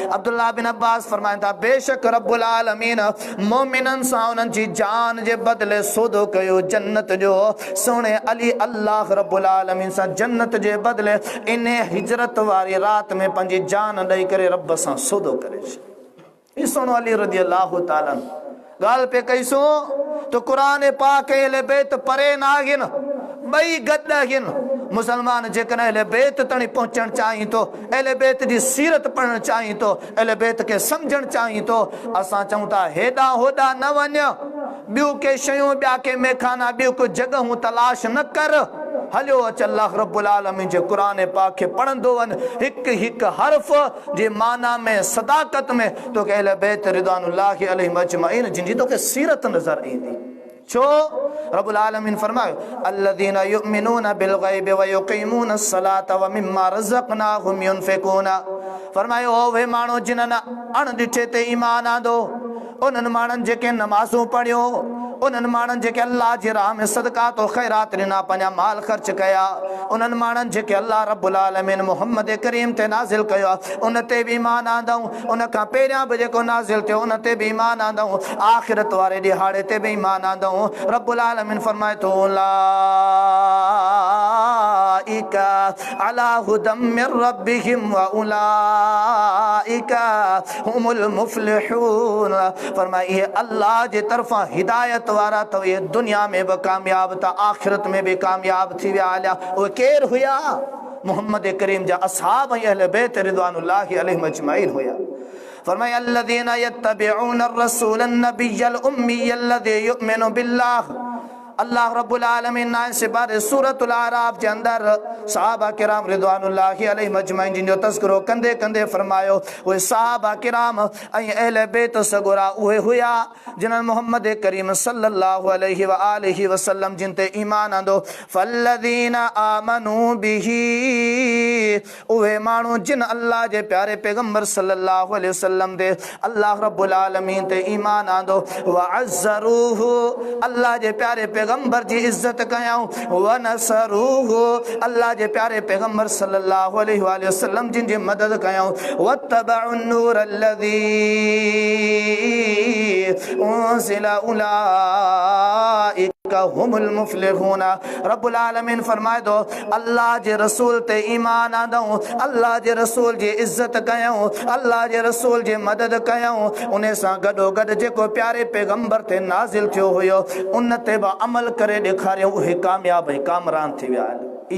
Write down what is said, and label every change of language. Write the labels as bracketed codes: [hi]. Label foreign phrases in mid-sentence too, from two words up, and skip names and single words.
[sd] अब्दुल्लाह बिन अब्बास फरमाइनि था, बेशक रब्बुल आलमीन मोमिननि सां उन्हनि जी जान जे बदिले सौदो कयो जन्नत जो। सोने अली अल्लाह रब्बुल आलमीन सां जन्नत जे बदिले इन हिजरत वारी रात में पंहिंजी जान ॾेई करे रब सां सौदो करे छॾियो। सोनो अली [ar] رضي الله تعالى [sd] ॻाल्हि पे कईसूं, तो कुरान पाक अहले बैत परे ना आहिनि, ॿई गॾु आहिनि। मुसलमान जेकॾहिं अहले बैत ताईं पहुचणु चाहीं तो, अहले बैत जी सीरत पढ़णु चाहीं तो, अहले बैत खे सम्झणु चाहीं तो, असां चऊं था हेॾां होॾां न वञ, ॿियूं के शयूं, ॿिया के मेखाना, ॿियूं को जॻहूं तलाश न कर, हलियो अच अल्लाह रब्बुल आलमीन जे क़ुरान पाक खे पढ़ंदो वञ। हिकु हिकु हर्फ़ जे माना में, सदाकत में तोखे अहले बैत [ar] رضوان الله عليهم أجمعين [sd] जिन जी तोखे सीरत नज़र ईंदी। छो? रब्बुल आलमीन फरमायो [ar] الذين يؤمنون بالغيب و يقيمون الصلاة و مما رزقناهم ينفقون. [sd] फरमायो उहे माण्हू जिन्हनि अणॾिठे ते ईमान आंदो, उन्हनि माण्हुनि जेके नमाज़ूं पढ़ियो, उन्हनि माण्हुनि जेके अल्लाह जी राह में सदक़ात व ख़ैरात ॾिना, पंहिंजा माल ख़र्च कया, उन्हनि माण्हुनि जेके अल्लाह रब्बुल आलमीन मुहम्मद करीम ते नाज़िल कयो आहे उन ते बि ईमान आंदऊं, उन खां पहिरियां बि जेको नाज़िल थियो उन ते बि ईमान आंदऊं, आख़िरत वारे ॾिहाड़े ते बि ईमान आंदऊं। रब्बुल आलमीन फरमाए थो [ar] أولئك على هدى من ربهم و أولئك هم المفلحون. [sd] फरमाए ये अल्लाह जे तरफ़ां हिदायत वारा तो [hi] ये दुनिया में भी कामयाब [sd] था, आखिरत में भी कामयाब थी विया हलिया। उहे केर हुया? मुहम्मद करीम जा असहाब ऐं अहले बैत [ar] رضوان الله عليهم أجمعين [sd] हुया। [ar] फरमाया الذين يتبعون الرسول النبي الأمي الذي يؤمن بالله. [sd] अल्लाह रब्बुल आलमीन ने से बारे सूरतुल आराफ के अंदर सहाबा किराम [ar] رضوان الله عليهم أجمعين [sd] जिन जो तज़किरो कंदे कंदे फरमायो उहे सहाबा किराम ऐं अहले बैत सगोरा उहे हुया जिन्हनि मोहम्मद करीम [ar] صلى الله عليه وآله وسلم [sd] जिन ते ईमान आंदो। [ar] فالذين آمنوا به, [sd] उहे माण्हू जिन अल्लाह जे प्यारे पैगंबर [ar] صلى الله عليه وسلم [sd] दे अल्लाह रब्बुल आलमीन ते ईमान आंदो। [ar] وعزروه, [sd] अल्लाह जे प्यारे पैगंबर जी इज्जत कयाऊं। [ar] ونصروه, [sd] अल्लाह जे प्यारे पैगंबर [ar] صلى الله عليه وسلم [sd] जिन जी मदद कयाऊं। [ar] واتبعوا النور الذي أنزل أولئك هم المفلحون. [sd] रब्बुल आलमीन फरमाए दो अल्लाह जे रसूल ते ईमान आंदऊं, अल्लाह जे रसूल जी इज्जत कयाऊं, अल्लाह जे रसूल जी मदद कयाऊं। उन सां गॾो गॾु जेको प्यारे पैगंबर ते नाज़िल थियो हुयो उन ते बि अमल करे ॾेखारियो, उहे कामयाब ऐं कामरान थी विया आहिनि।